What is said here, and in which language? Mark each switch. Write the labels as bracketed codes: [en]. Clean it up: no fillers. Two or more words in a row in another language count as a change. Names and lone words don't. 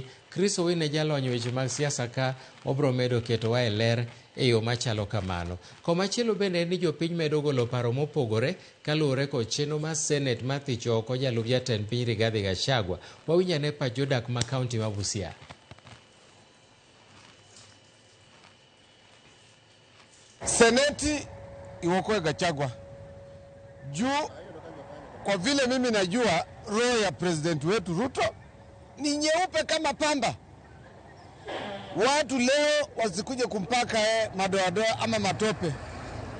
[sw] Chris Owino jalony weche mag siasa ka obro medo ketowa e ler e yo machalo kamano. Komachielo bende ni jopiny medo golo paro mopogore kaluwore kod chenro mar Senet ma thicho oko jalup jatend piny Rigathi Gachagua. Wawinjane pach jodak ma kaunti ma Busia. [luo] Seneti iwokoe [sw] Gachagua juu kwa vile mimi najua roho ya president wetu Ruto ni nyeupe kama pamba. Watu leo wasikuje kumpaka madoadoa ama matope.